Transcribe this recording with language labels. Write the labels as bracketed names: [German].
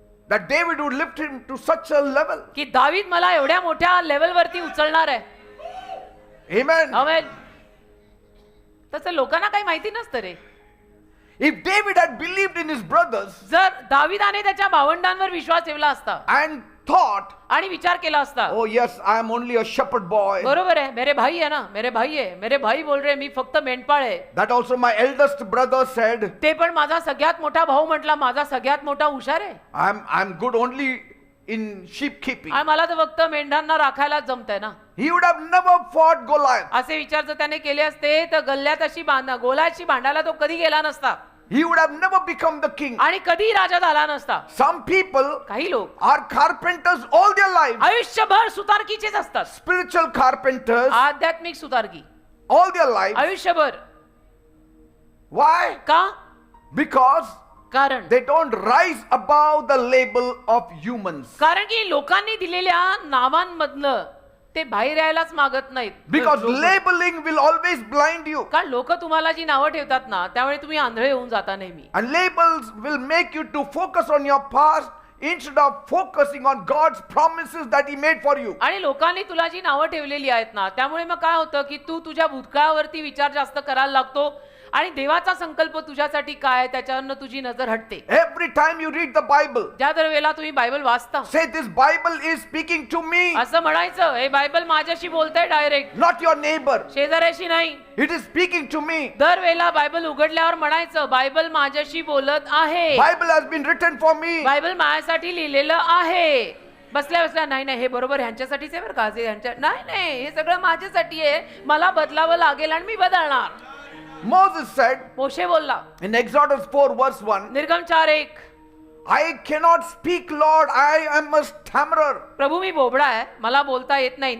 [English] that David would lift him to such a level. [Marathi] की दावीद मला एवढ्या मोठ्या लेवल वरती उचलणार आहे. [English] Amen. [Marathi] आमेन. तसं लोकांना काही माहिती नसतं रे. [English] If David had believed in his brothers [Marathi] जर दाविदाने त्याच्या भावंडांवर विश्वास ठेवला असता [English] and thought, [Marathi] आणि विचार केला असता, [English] oh yes, I am only a shepherd boy, [Marathi] बरोबर आहे, [Hindi] मेरे भाई है ना, मेरे भाई है, मेरे भाई बोल रहे [Marathi] मी फक्त मेंढपाळ आहे. [English] that also my eldest brother said, [Marathi] ते पण माझा सगळ्यात मोठा भाऊ म्हटला माझा सगळ्यात मोठा हुशार आहे. [English] I'm good only in sheep keeping. [Marathi] आणि मला तर फक्त मेंढ्यांना राखायलाच जमतंय ना. [English] He would have never fought Goliath. [Marathi] असे विचार जर त्याने केले असते तर गल्ल्यात अशी गोलाची भांडायला तो कधी गेला नसता [English] He would have never become the king. [Marathi] आणि कधी राजा झाला नसता. [English] Some people [Marathi] काही लोक [English] are carpenters all their lives, [Marathi] आयुष्यभर सुतारकीचेच असतात. [English] spiritual carpenters [Marathi] आध्यात्मिक सुतारकी [English] all their lives. [Marathi] आयुष्यभर. [English] Why? [Marathi] का? [English] Because [Marathi] कारण [English] they don't rise above the label of humans. [Marathi] कारण की लोकांनी दिलेल्या नावांमधलं ते बाहेर यायलाच मागत नाहीत. [English] Because labeling will always blind you. [Marathi] कारण लोक तुम्हाला जी नावं ठेवतात ना त्यामुळे तुम्ही आंधळे होऊन जाता नेहमी. [English] And labels will make you to focus on your past instead of focusing on God's promises that He made for you. [Marathi] आणि लोकांनी तुला जी नावं ठेवलेली आहेत ना त्यामुळे मग काय होतं की तू तुझ्या भूतकाळावरती विचार जास्त करायला लागतो आणि देवाचा संकल्प तुझ्यासाठी काय त्याच्यावरनं तुझी नजर हटते. [English] Every time you read the Bible, [Marathi] ज्या दर वेळेला तुम्ही बायबल वाचता [English] say this Bible is speaking to me, [Marathi] असं म्हणायचं हे बायबल माझ्याशी बोलतंय डायरेक्ट, [English] not your neighbor. [Marathi] शेजाऱ्याशी नाही. [English] It is speaking to me. [Marathi] दर वेळेला बायबल उघडल्यावर म्हणायचं बायबल माझ्याशी बोलत आहे. [English] Bible has been written for me. [Marathi] Bible माझ्यासाठी लिहिलेलं आहे. बसल्या बसल्या नाही नाही हे बरोबर ह्यांच्यासाठीच आहे बरं का, नाही नाही हे सगळं माझ्यासाठी आहे, मला बदलावं लागेल आणि मी बदलणार. [English] Moses said [Marathi] मोशे बोलला [English] in Exodus 4 verse 1, [Marathi] निर्गम 4:1 [English] I cannot speak, Lord, I am a stammerer. [Marathi] प्रभू मी बोबडा आहे, मला बोलता येत नाही.